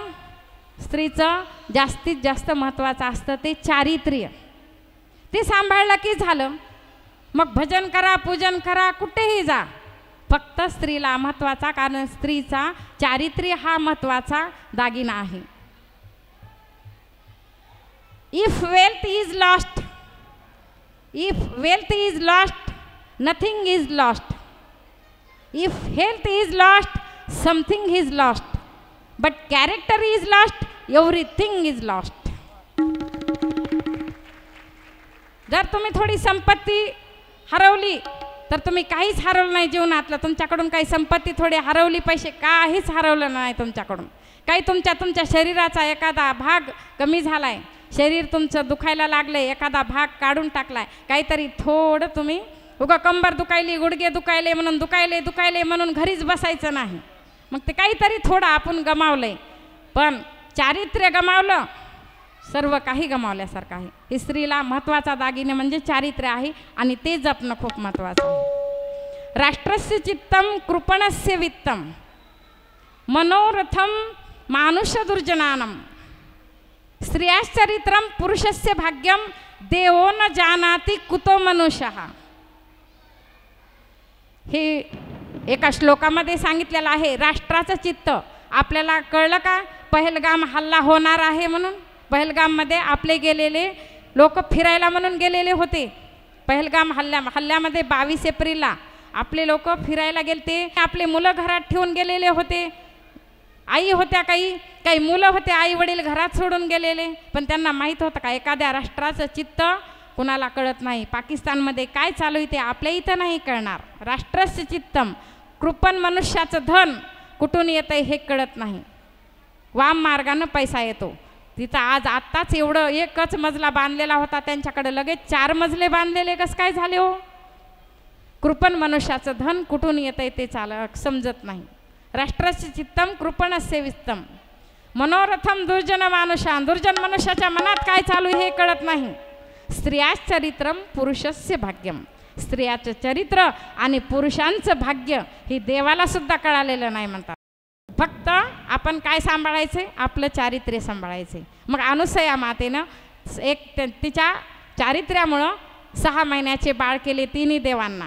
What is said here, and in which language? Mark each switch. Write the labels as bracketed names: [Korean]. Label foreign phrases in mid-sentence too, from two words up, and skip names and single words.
[Marathi] स्त्रीचं जास्तीत जास्त महत्त्वाचं असतं ते चारित्र्य. ते सांभाळलं की झालं. मग भजन करा, पूजन करा, कुठेही जा, फक्त स्त्रीला महत्त्वाचा, कारण स्त्रीचा चारित्र्य हा महत्त्वाचा दागिना आहे. [English] If wealth is lost, nothing is lost. If health is lost, something is lost. But character is lost, everything is lost. [Marathi] जर तुम्ही थोडी संपत्ती हरवली तर तुम्ही काहीच हरवलं नाही जीवनातलं. तुमच्याकडून काही संपत्ती थोडी हरवली, पैसे, काहीच हरवलं नाही तुमच्याकडून. काही तुमच्या शरीराचा एखादा भाग कमी झालाय, शरीर तुमचं दुखायला लागलंय, एखादा भाग काढून टाकलाय, काहीतरी थोडं तुम्ही उगा कंबर दुखायली, गुडघे दुखायले म्हणून दुखायले म्हणून घरीच बसायचं नाही. मग ते काहीतरी थोडं आपण गमावलंय. पण चारित्र्य गमावलं, सर्व काही गमावल्यासारखं आहे. ही स्त्रीला महत्त्वाचा दागिने म्हणजे चारित्र्य आहे आणि ते जपणं खूप महत्त्वाचं आहे. [Sanskrit] राष्ट्रस्य चित्तम कृपणस्य वित्तम मनोरथम मानुष दुर्जनानम स्त्रियाश्चरित्रम पुरुषस्य भाग्यम देवो न जानाति कुतो मनुष्यः. [Marathi] हे एका श्लोकामध्ये सांगितलेलं आहे. राष्ट्राचं चित्त आपल्याला कळलं का? पहलगाम हल्ला होणार आहे म्हणून. पहलगाममध्ये आपले गेलेले लोक फिरायला म्हणून गेलेले होते. पहलगाम हल्ल्यामध्ये 22 एप्रिलला आपले लोक फिरायला गेलते. आपले मुलं घरात ठेवून गेलेले होते. आई होत्या, काही मुलं होते, आई वडील घरात सोडून गेलेले. पण त्यांना माहीत होतं का एखाद्या राष्ट्राचं चित्त कुणाला कळत नाही. पाकिस्तानमध्ये काय चालू आहे ते आपल्या इथं नाही कळणार. [Sanskrit] राष्ट्रस्य चित्तम, [Marathi] कृपण मनुष्याचं धन कुठून येतं हे कळत नाही. वाम मार्गानं पैसा येतो. तिथं आत्ताच एवढं एकच मजला बांधलेला होता, त्यांच्याकडे लगेच 4 मजले बांधलेले कसं काय झाले हो? कृपण मनुष्याचं धन कुठून येतंय ते समजत नाही. [Sanskrit] राष्ट्रस्य चित्तम कृपणस्य वित्तम मनोरथम दुर्जन मानुषान. [Marathi] दुर्जन मनुष्याच्या मनात काय चालू हे कळत नाही. [Sanskrit] स्त्रियाश्चरित्रम पुरुषस्य भाग्यम. [Marathi] स्त्रियाचं चरित्र आणि पुरुषांचं भाग्य हे देवाला सुद्धा कळालेलं नाही म्हणतात. फक्त आपण काय सांभाळायचे? आपलं चारित्र्य सांभाळायचे. मग अनुसया मातेनं तिच्या चारित्र्यामुळं 6 महिन्याचे बाळ केले तिन्ही देवांना.